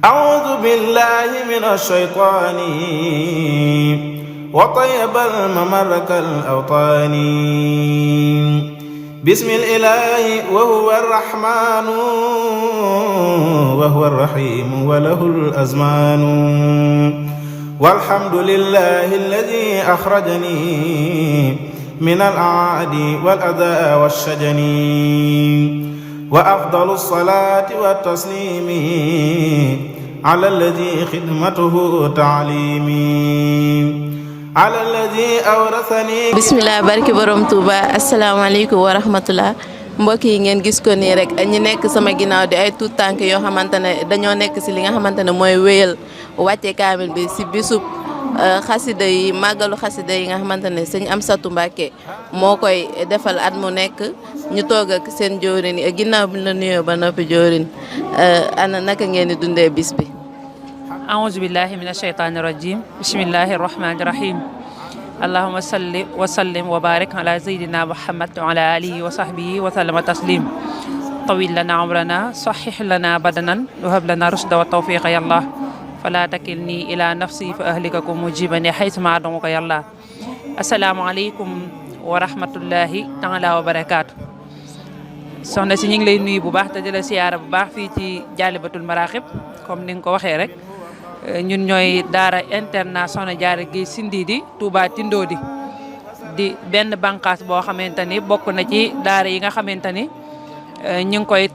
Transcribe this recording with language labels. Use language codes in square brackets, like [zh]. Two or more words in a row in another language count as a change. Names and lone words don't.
[ar] أعوذ بالله من الشيطان وطيب الممر كالأوطان بسم الإله وهو الرحمن وهو الرحيم وله الأزمان والحمد لله الذي أخرجني من الأعادي والأذى والشجن وأفضل الصلاة والتسليم على الذي خدمته تعليمي على الذي أورثني. [wo] bismillah barki borom Touba [ar] السلام عليكم ورحمة الله [wo] mbokk yi ngeen gis ko nii rek ñi nekk sama ginnaaw di ay tuut tànk yoo xamante ne dañoo nekk si li nga xamante ne mooy wéyal wàcce kaamil bi si bisub xasida yi màggalu xasida yi nga xamante ne sëñ Amsatou Mbacké moo koy defal at mu nekk ñu toog ak seen joorin yi ginnaaw bi la nuyoo ba noppi joorin ana naka ngeen di dundee bis bi. [ar] أعوذ بالله من الشيطان الرجيم بسم الله الرحمن الرحيم اللهم صل وسلم وبارك على سيدنا محمد وعلى آله وصحبه وسلم تسليم طويل لنا عمرنا صحح لنا بدنا وهب لنا رشد والتوفيق يا الله فلا تكلني إلى نفسي فأهلككم مجيبني حيث ما أدعوك يا الله السلام عليكم ورحمة الله تعالى وبركاته [wo] soxna si ñu ngi lay nuyu bu baax te di la siyaara bu baax fii ci Jaalibatul Maraaxib comme ni nga ko waxee rek ñun ñooy daara internat Soxna Jaara Géej Sindiidi Touba Tindoodi di benn bànqaas boo xamante ni bokk na ci daara yi nga xamante ni ñu ngi koy